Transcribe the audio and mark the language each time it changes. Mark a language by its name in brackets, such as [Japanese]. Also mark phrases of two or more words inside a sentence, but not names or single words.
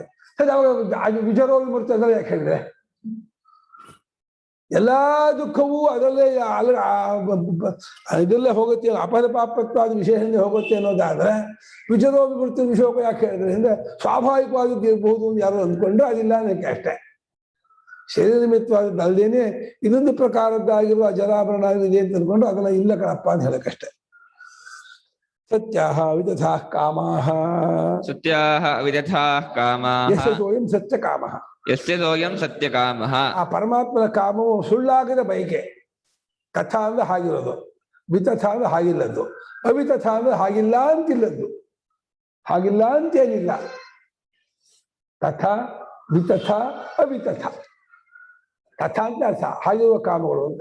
[Kannada] ಸರಿ, ಅವಾಗ ವಿಚಾರ ವಿಮರ್ತೆ ಅದೆಲ್ಲ ಯಾಕೆ ಹೇಳಿದ್ರೆ ಎಲ್ಲಾ ದುಃಖವೂ ಅದರಲ್ಲೇ ಇದರಲ್ಲೇ ಹೋಗುತ್ತೆ, ಅಪದ ಪಾಪತ್ವಾದ ವಿಶೇಷದಿಂದ ಹೋಗುತ್ತೆ ಅನ್ನೋದಾದ್ರೆ ವಿಚಾರೋ ವಿಮೃತಿ ವಿಷಯಕ್ಕೂ ಯಾಕೆ ಹೇಳಿದ್ರೆ ಅಂದ್ರೆ ಸ್ವಾಭಾವಿಕವಾದದ್ದು ಇರಬಹುದು ಅಂತ ಯಾರು ಅಂದ್ಕೊಂಡ್ರೆ ಅದಿಲ್ಲ ಅನ್ನಕ್ಕೆ ಅಷ್ಟೇ. ಶರೀರ ನಿಮಿತ್ತವಾದದ್ದು ಅಲ್ಲದೇನೆ ಇನ್ನೊಂದು ಪ್ರಕಾರದ್ದಾಗಿರುವ ಜರಾಭರಣ ಇದೆ ಅಂತ ಅಂದ್ಕೊಂಡು ಅದನ್ನ ಇಲ್ಲ ಕಣಪ್ಪ ಅಂತ ಹೇಳಕ್ಕಷ್ಟೇ. [Sanskrit] ಸತ್ಯಾಹ ವಿದಥಾಃ ಕಾಮಾಹ ಸತ್ಯಾಹ ವಿದಥಾಃ ಕಾಮಾಃ ಯಸ್ಯ ಸೋಯಂ ಸತ್ಯ ಕಾಮಃ. ಯಸ್ಯ ಸೋಯಂ ಸತ್ಯ ಕಾಮಃ. [Kannada] ಆ ಪರಮಾತ್ಮನ ಕಾಮವು ಸುಳ್ಳಾಗದ ಬಯಕೆ. ತಥಾ ಅಂದ್ರೆ ಹಾಗಿರೋದು, ವಿತಥ ಅಂದ್ರೆ ಹಾಗಿಲ್ಲದ್ದು, ಅವಿತಥ ಅಂದ್ರೆ ಹಾಗಿಲ್ಲ ಅಂತಿಲ್ಲದ್ದು. ಹಾಗಿಲ್ಲ ಅಂತೇನಿಲ್ಲ. ತಥಾ ವಿತಥ ಅವಿತಥ. ತಥಾ ಅಂತ ಅರ್ಥ ಹಾಗಿರುವ ಕಾಮಗಳು ಅಂತ.